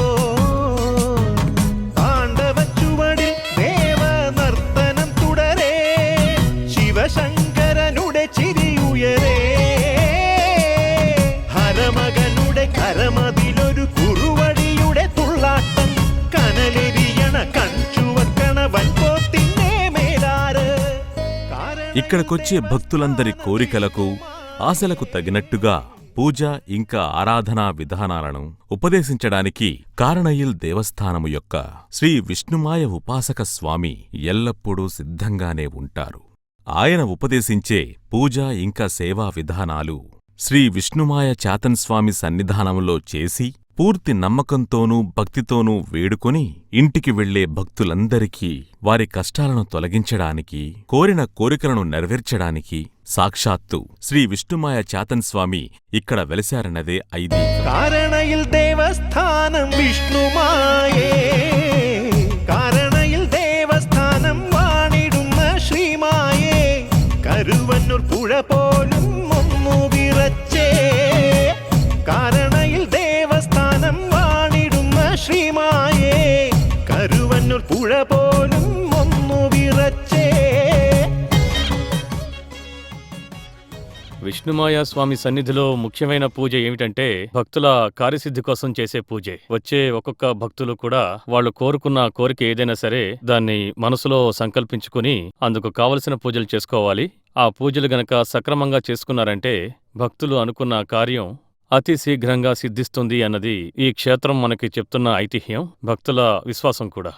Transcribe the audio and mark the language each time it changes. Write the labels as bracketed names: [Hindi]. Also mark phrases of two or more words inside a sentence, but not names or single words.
[Malayalam] താണ്ഡവച്ചുവടിൽ ദേവനർത്തനം തുടരേ, ശിവശങ്കരനുടെ ചിരിയുയരേ. ഹരമകനുടെ കരമതിലൊരു കുറുവടിയുടെ തുള്ളാട്ടം, കനലെരിയണ കഞ്ചുവക്കണ വൻപോത്തിന്നെ മേലാറ്. [Telugu] ఇక్కడికొచ్చే భక్తులందరి కోరికలకు, ఆశలకు తగినట్టుగా పూజ ఇంకా ఆరాధనా విధానాలను ఉపదేశించడానికి కారణయ్యల్ దేవస్థానము యొక్క శ్రీ విష్ణుమాయ ఉపాసక స్వామి ఎల్లప్పుడూ సిద్ధంగానే ఉంటారు. ఆయన ఉపదేశించే పూజ ఇంకా సేవా విధానాలు శ్రీ విష్ణుమాయ చాతన్ స్వామి సన్నిధానంలో చేసి పూర్తి నమ్మకంతోనూ భక్తితోనూ వేడుకొని ఇంటికి వెళ్లే భక్తులందరికీ వారి కష్టాలను తొలగించడానికి, కోరిన కోరికలను నెరవేర్చడానికి సాక్షాత్తు శ్రీ విష్ణుమాయ చాతన్ స్వామి ఇక్కడ వెలశారన్నదే ఐదీకం. [Malayalam] കാരണയിൽ ദേവസ്ഥാനം വിഷ്ണുമായേ, കാരണയിൽ ദേവസ്ഥാനം വാണിടുന്ന ശ്രീമായേ. കരുവന്നൂർ പുഴ പോലും ഒന്നു വിറച്ചേ, കാരണയിൽ ദേവസ്ഥാനം വാണിടുന്ന ശ്രീമായേ. കരുവന്നൂർ പുഴ പോലും ഒന്നു വിറച്ചേ. [Telugu] విష్ణుమాయ స్వామి సన్నిధిలో ముఖ్యమైన పూజ ఏమిటంటే భక్తుల కార్యసిద్ధి కోసం చేసే పూజే. వచ్చే ఒక్కొక్క భక్తులు కూడా వాళ్ళు కోరుకున్న కోరిక ఏదైనా సరే దాన్ని మనసులో సంకల్పించుకుని అందుకు కావలసిన పూజలు చేసుకోవాలి. ఆ పూజలు గనక సక్రమంగా చేసుకున్నారంటే భక్తులు అనుకున్న కార్యం అతి శీఘ్రంగా సిద్ధిస్తుంది అన్నది ఈ క్షేత్రం మనకి చెప్తున్న ఐతిహ్యం, భక్తుల విశ్వాసం కూడా.